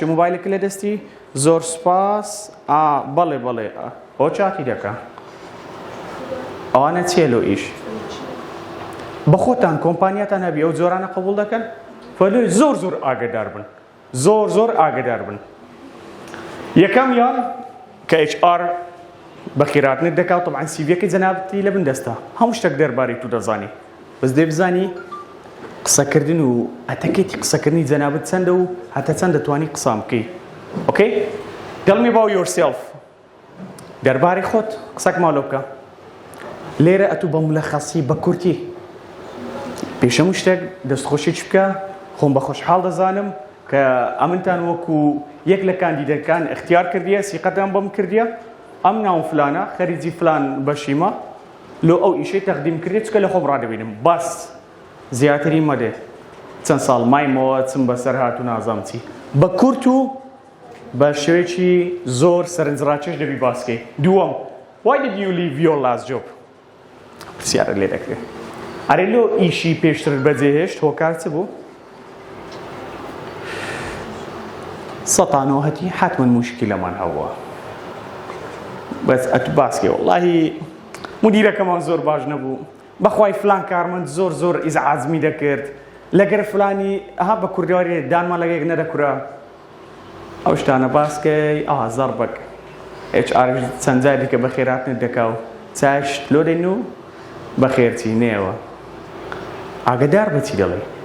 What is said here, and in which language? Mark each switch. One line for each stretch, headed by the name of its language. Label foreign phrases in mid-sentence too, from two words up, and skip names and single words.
Central Kurdish: مۆبایلێک لە دەستی زۆر سپاس بەڵێ ئەو چاتی دەکە ئەوانە چێلۆ ئیش بە خۆتان کۆمپانیاتان هەبی ئەو جۆرانە قبول دەکەن فەلوی زۆر ئاگادار بن زۆر ئاگادار بن یەکەم یان کە HR بەخیراتنت دەکات طبعاً سیڤیەکەی جەنابەتی لە بن دەستە هەموو شتێک دەربارەی تو دەزانی بەس دێ بزانی قسەکردن و ئەتەکێتی قسەکردنی جەنابەت چەندە و هەتە چەند دەتوانی قسام بکەی ئۆکەی
English: tell me about yourself
Central Kurdish: دەربارەی خۆت قسەک ماڵۆ بکە لێرە ئەتوو بە مولەخەسی بە کورتی پێش هەموو شتێک دەستخۆشیش بکە خۆم بە خۆشحاڵ دەزانم کە ئەمنتان وەکو یەک لە کاندیدەکان اختیار کردیە سیقەتان بۆم کردیە ئەم ناو فلانە خەریجی فلان بەشیمە لۆ ئەو ئیشەی تەقدیم کردێت چکە لە خۆم ڕادەبینم باس زیاتری مەدێ چەند ساڵ مایمەوە چم بەسەر هاتوو نازام چی بە کورت و بە شێوەیەکی زۆر سەرنجڕاکێش دەبی باسکەی دووەم
English: why did you leave your last job
Central Kurdish: پرسیارە لێ دەکرێت ئەرێ لۆ ئیشی پێشتر بەجێهێشت هۆکار چ بوو سەتانەوەهەتی حتمما موشکیلەمان هەبووە بەس ئەتو باسکێ وەڵاهی مدیرەکەمان زۆر باش نەبوو بەخوای فلان کارمەند زۆر ئیزعاجمی دەکرد لەگەر فلانی ئەها بە کوردیواری دانمان لەگەیەک نەدەکورا ئەو شتانە باسکەی زەڕ بەک HR چەند جاری کە بەخێراتنت دەکا و چاشت لۆ دەین و بەخێرچی نێوە ئاگادار بە چی دەڵێ